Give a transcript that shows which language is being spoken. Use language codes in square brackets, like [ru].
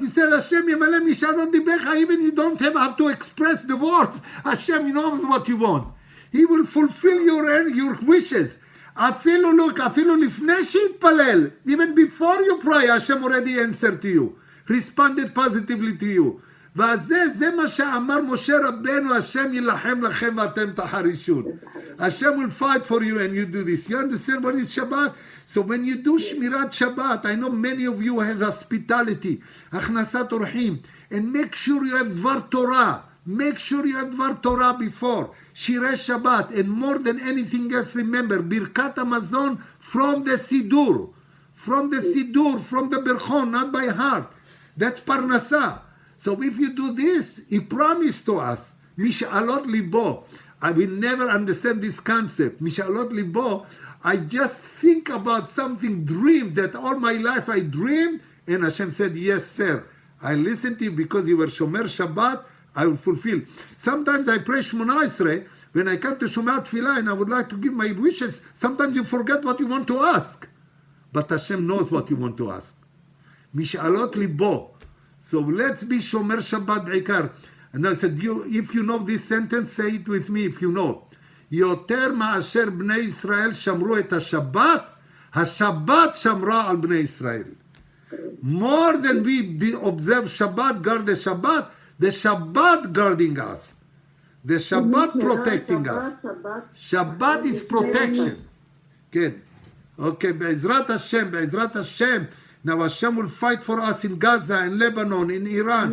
[en] He said, Hashem [he] ימלא משאלות ליבך, [en] even you don't have to express the words. Hashem knows what you want. He will fulfill your wishes. אפילו, look, [he] אפילו לפני שהתפלל, [en] even before you pray, Hashem already answered to you, responded positively to you. [he] וזה מה שאמר משה רבנו, השם ילחם לכם ואתם תחרישון. [en] Hashem will fight for you and you do this. You understand what is Shabbat? So when you do Shmirat Shabbat, I know many of you have hospitality, הכנסת אורחים, and make sure you have Dvar Torah. Make sure you have Dvar Torah before. Shirei Shabbat, and more than anything else, remember, Birkat HaMazon from the Sidur. From the Sidur, from the Berchon, not by heart. That's Parnasah. So if you do this, he promised to us, Misha'alot Libo. I will never understand this concept. Misha'alot Libo, I just think about something, dream that all my life I dreamed, and Hashem said, yes, sir. I listened to you because you were Shomer Shabbat, I will fulfill. Sometimes I pray Shmona Esrei, when I come to Shomer Tfilah and I would like to give my wishes, sometimes you forget what you want to ask. But Hashem knows what you want to ask. Misha'alot Libo. So let's be Shomer Shabbat בעיקר. And I said, if you know this sentence, say it with me if you know. [he] יותר מאשר בני ישראל שמרו את השבת, השבת שמרה על בני ישראל. [en] More than we observe Shabbat, guard the Shabbat guarding us. The Shabbat protecting us. Shabbat is protection. Good. Okay, Be'ezrat Hashem. Now Hashem will fight for us in Gaza, in Lebanon, in Iran.